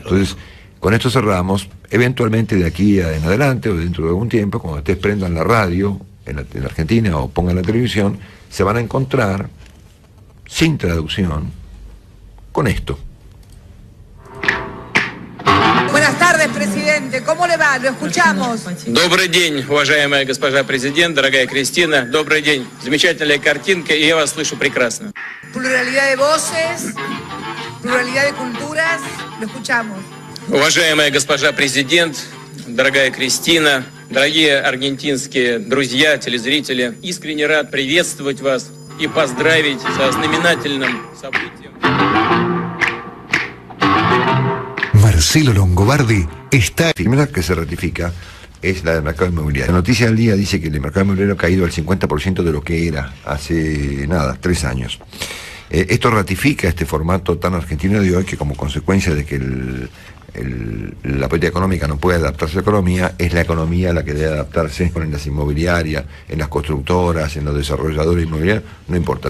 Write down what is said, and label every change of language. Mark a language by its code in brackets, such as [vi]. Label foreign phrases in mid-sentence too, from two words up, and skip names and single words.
[es] Entonces, con esto cerramos. Eventualmente de aquí en adelante, o dentro de algún tiempo, cuando ustedes prendan la radio en la Argentina o pongan la televisión, se van a encontrar sin traducción con esto. Buenas tardes, presidente. ¿Cómo le va? Lo escuchamos. [ru] Добрый день, уважаемая госпожа президент, дорогая Кристина. Добрый день. Замечательная картинка, и я вас слышу прекрасно. [es] Pluralidad de voces, pluralidad de culturas. Lo escuchamos. [ru] Уважаемая госпожа президент, дорогая Кристина, дорогие аргентинские друзья, телезрители, искренне рад приветствовать вас и поздравить со знаменательным событием. [es] Marcelo Longobardi está... La primera que se ratifica es la del mercado inmobiliario. La noticia del día dice que el mercado inmobiliario ha caído al 50% de lo que era hace 3 años. Esto ratifica este formato tan argentino de hoy, que como consecuencia de que la política económica no puede adaptarse a la economía, es la economía la que debe adaptarse en las inmobiliarias, en las constructoras, en los desarrolladores inmobiliarios, no importa.